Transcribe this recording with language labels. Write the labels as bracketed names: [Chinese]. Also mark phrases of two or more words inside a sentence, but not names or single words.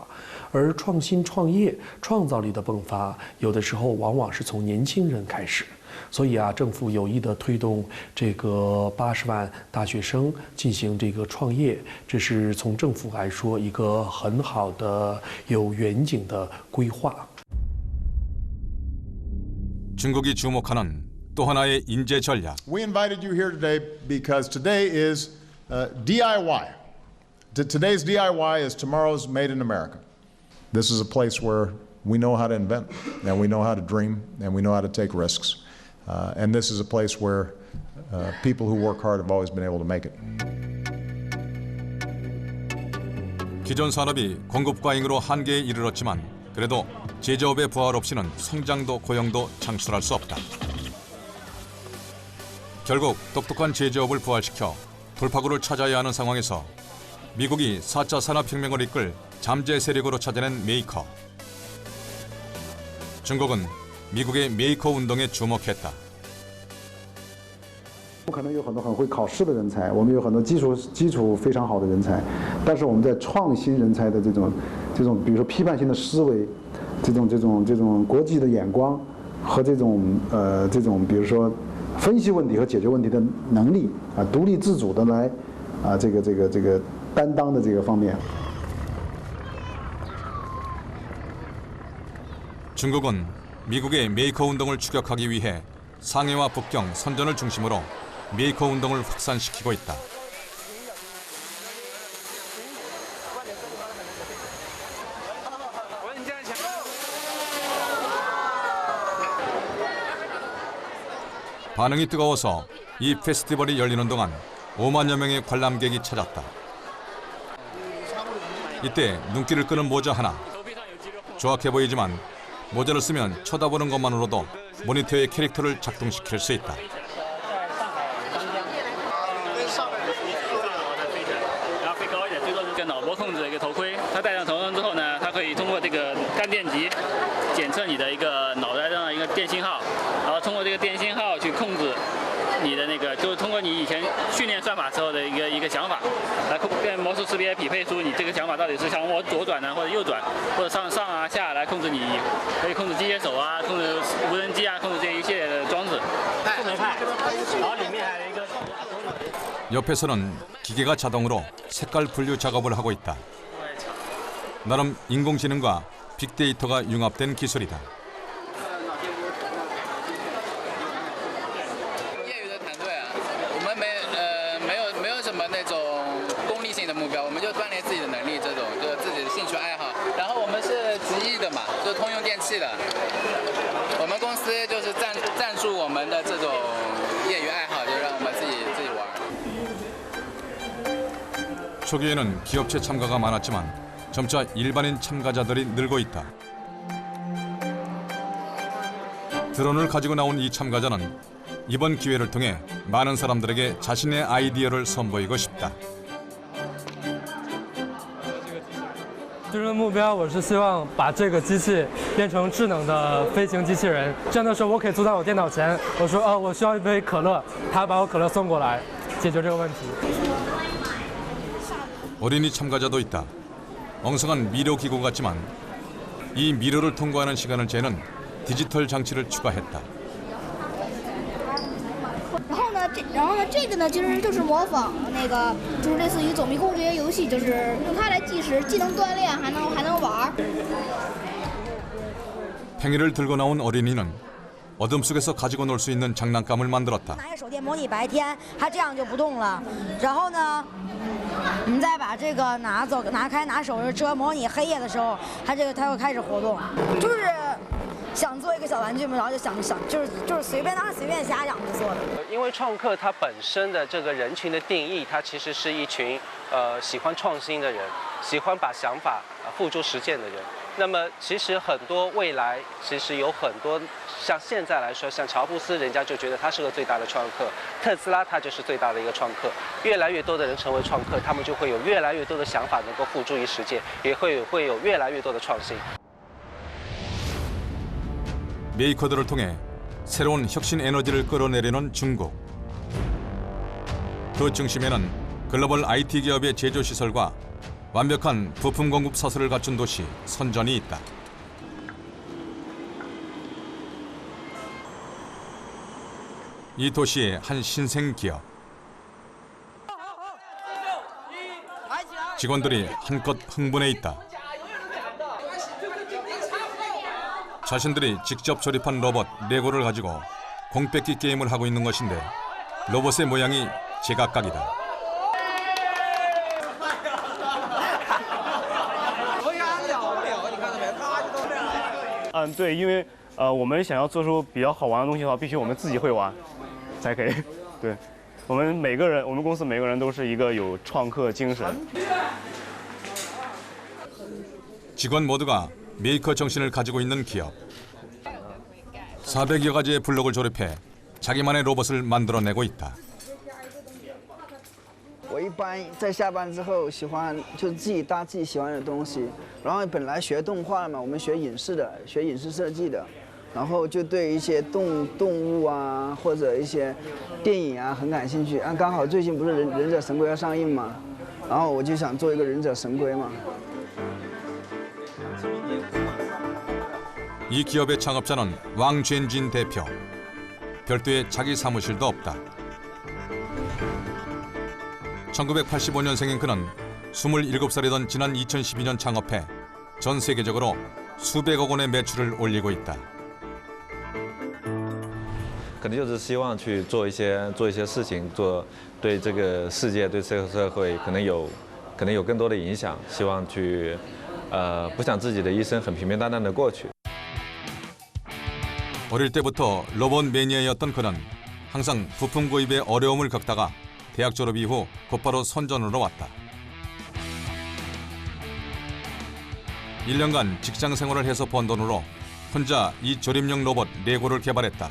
[Chinese] 而创新创业、创造力的迸发，有的时候往往是从年轻人开始。所以啊，政府有意的推动这个80万大学生进行这个创业，这是从政府来说一个很好的有远景的规划。 [Korean] 중국이 주목하는 또 하나의 인재 전략. [English] We invited you here today because today is DIY. Today's DIY is tomorrow's Made in America. This is a place where we know how to invent, and we know how to dream, and we know how to take risks. And this is a place where people who work hard have always been able to make it. [Korean] 기존 산업이 공급 과잉으로 한계에 이르렀지만 그래도 제조업의 부활 없이는 성장도 고용도 창출할 수 없다. 결국 똑똑한 제조업을 부활시켜 돌파구를 찾아야 하는 상황에서 미국이 4차 산업혁명을 이끌 잠재 세력으로 찾아낸 메이커. 중국은 미국의 메이커 운동에 주목했다. [Chinese] 不可能有很多很会考试的人才，我们有很多基础非常好的人才，但是我们在创新人才的这种，比如说批判性的思维，这种国际的眼光和这种比如说分析问题和解决问题的能力啊，独立自主的来啊这个担当的这个方面。 [Korean] 중국은 미국의 메이커 운동을 추격하기 위해 상해와 북경, 선전을 중심으로 메이커 운동을 확산시키고 있다. 반응이 뜨거워서 이 페스티벌이 열리는 동안 5만여 명의 관람객이 찾았다. 이때 눈길을 끄는 모자 하나. 조악해 보이지만 모자를 쓰면 쳐다보는 것만으로도 모니터의 캐릭터를 작동시킬 수 있다. [Chinese] 跟脑波控制的一个头盔，它戴上头上之后呢，它可以通过这个干电极检测你的一个脑袋上的一个电信号，然后通过这个电信号去控制你的那个，就是通过你以前训练算法时候的一个想法，来跟魔术识别匹配出你这个想法到底是想往左转呢，或者右转，或者上啊下来控制你，可以控制机械手啊，控制无人机啊，控制这一系列的装置。智能派，然后里面还有一个。 [Korean] 옆에서는 기계가 자동으로 색깔 분류 작업을 하고 있다. 나름 인공지능과 빅데이터가 융합된 기술이다. [Chinese] 业余的团队啊，我们没有什么那种功利性的目标，我们就锻炼自己的能力，这种就是自己的兴趣爱好。然后我们是直译的嘛，就是通用电气的。我们公司就是赞助我们的这种业余爱好，就让我们自己玩。 [Korean] 초기에는 기업체 참가가 많았지만 점차 일반인 참가자들이 늘고 있다. 드론을 가지고 나온 이 참가자는 이번 기회를 통해 많은 사람들에게 자신의 아이디어를 선보이고 싶다. [Chinese] 最终的目标，我是希望把这个机器变成智能的飞行机器人。这样的时候，我可以坐在我电脑前，我说我需要一杯可乐，他把我可乐送过来，解决这个问题。 [Korean] 어린이 참가자도 있다. 엉성한 미로 기구 같지만 이 미로를 통과하는 시간을 재는 디지털 장치를 추가했다. [Chinese] 然后呢，这个呢，其实就是模仿那个，就是类似于走迷宫这些游戏，就是用它来计时，既能锻炼，还能玩。 [Korean] 팽이를 들고 나온 어린이는 어둠 속에서 가지고 놀 수 있는 장난감을 만들었다. [Chinese] 拿个手电模拟白天，它这样就不动了。然后呢，我们再把这个拿手遮模拟黑夜的时候，它会开始活动。就是想做一个小玩具嘛，然后就想就是随便瞎想就做的。因为创客它本身的这个人群的定义，它其实是一群喜欢创新的人，喜欢把想法付诸实践的人。那么其实很多未来其实有很多像现在来说，像乔布斯，人家就觉得他是个最大的创客，特斯拉他就是最大的一个创客。越来越多的人成为创客，他们就会有越来越多的想法能够付诸于实践，也会有越来越多的创新。 [Korean] 메이커들을 통해 새로운 혁신 에너지를 끌어내려는 중국. 그 중심에는 글로벌 IT 기업의 제조 시설과 완벽한 부품 공급 사슬을 갖춘 도시 선전이 있다. 이 도시의 한 신생 기업. 직원들이 한껏 흥분해 있다. 자신들이 직접 조립한 로봇 레고를 가지고 공뺏기 게임을 하고 있는 것인데 로봇의 모양이 제각각이다. [Chinese] 对，因为我们想要做出比较好玩的东西的话，必须我们自己会玩，才可以。对，我们公司每个人都是一个有创客精神。 [Korean] 직원 모두가 메이커 정신을 가지고 있는 기업. 400여 가지의 블록을 조립해 자기만의 로봇을 만들어내고 있다. [Chinese] 我一般在下班之后喜欢就自己搭自己喜欢的东西，然后本来学动画嘛，我们学影视设计的，然后就对一些动物啊或者一些电影啊很感兴趣。刚好最近不是忍者神龟要上映嘛，然后我就想做一个忍者神龟嘛。 [Korean] 이 기업의 창업자는 왕젠진 대표. 별도의 자기 사무실도 없다. 1985년생인 그는 27살이던 지난 2012년 창업해 전 세계적으로 수백억 원의 매출을 올리고 있다. [Chinese] 可能就是希望去做一些事情，对这个世界、对这个社会可能有更多的影响。希望去不想自己的一生很平平淡淡的过去。 [Korean] 어릴 때부터 로봇 매니아였던 그는 항상 부품 구입에 어려움을 겪다가 대학 졸업 이후 곧바로 선전으로 왔다. 1년간 직장 생활을 해서 번 돈으로 혼자 이 조립용 로봇 레고를 개발했다.